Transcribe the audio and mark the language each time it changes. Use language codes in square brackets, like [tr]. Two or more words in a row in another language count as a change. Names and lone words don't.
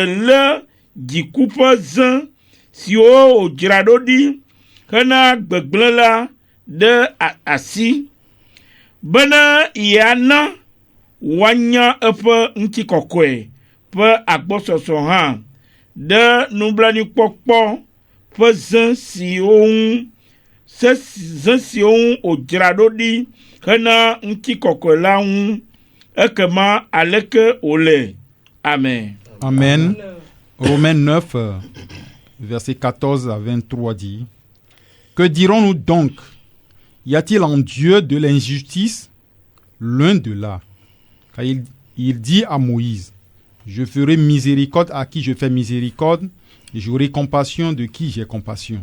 [ee] lé dziku ƒe zẽ siwo wòdzra ɖo ɖi hena gbegblẽ la ɖe asi, bena yeana woanya eƒe ŋutikɔkɔe ƒe agbɔsɔsɔ hã ɖe nublanuikpɔkpɔ ƒe zẽ siwo ŋu wòdzra ɖo ɖi hena ŋutikɔkɔe la ŋu, ekema aleke wòle. Amen. Amen. [fr] Romains 9, versets 14 à 23 dit: Que dirons-nous donc? Y a-t-il en Dieu de l'injustice? Loin de là. Car il dit à Moïse: Je ferai miséricorde à qui je fais miséricorde, et j'aurai compassion de qui j'ai compassion.